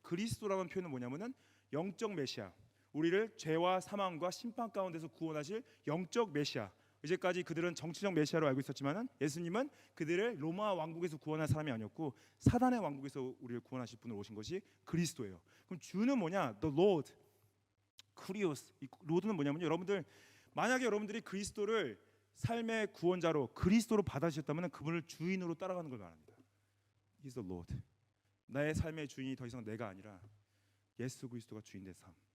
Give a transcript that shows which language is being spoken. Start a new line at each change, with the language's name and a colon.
Korean: 그리스도라는 표현은 뭐냐면은 영적 메시아, 우리를 죄와 사망과 심판 가운데서 구원하실 영적 메시아. 이제까지 그들은 정치적 메시아로 알고 있었지만은 예수님은 그들을 로마 왕국에서 구원할 사람이 아니었고 사단의 왕국에서 우리를 구원하실 분으로 오신 것이 그리스도예요. 그럼 주는 뭐냐?
English: The Lord, 쿠리오스.
Korean: 이 로드는 뭐냐면요, 여러분들 만약에 여러분들이 그리스도를 삶의 구원자로 그리스도로 받아주셨다면 그분을 주인으로 따라가는 걸 말합니다.
English: He's the Lord.
Korean: 나의 삶의 주인이 더 이상 내가 아니라 예수 그리스도가 주인 된 삶.